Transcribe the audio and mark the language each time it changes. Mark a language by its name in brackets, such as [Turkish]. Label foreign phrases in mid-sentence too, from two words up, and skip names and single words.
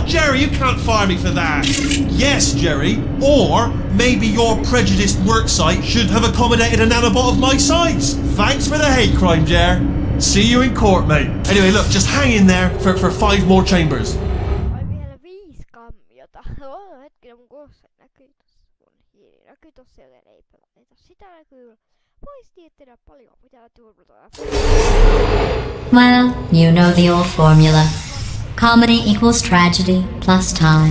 [English] Jerry, you can't fire me for that. Yes, Jerry. Or maybe your prejudiced work site should have accommodated a nanobot of my size. Thanks for the hate crime, Jer. See you in court, mate. Anyway, look, just hang in there for 5 more chambers. [Finnish] Vielä 5 kammiota. Hetkinen, mun kolossa näkyy tossa. Mun hiiri näkyy tossa, joten ei pelata. Sitä näkyy. Voisi tehdä paljon, mitä turvataan. [English] Well, you know the old formula. Comedy equals tragedy plus time.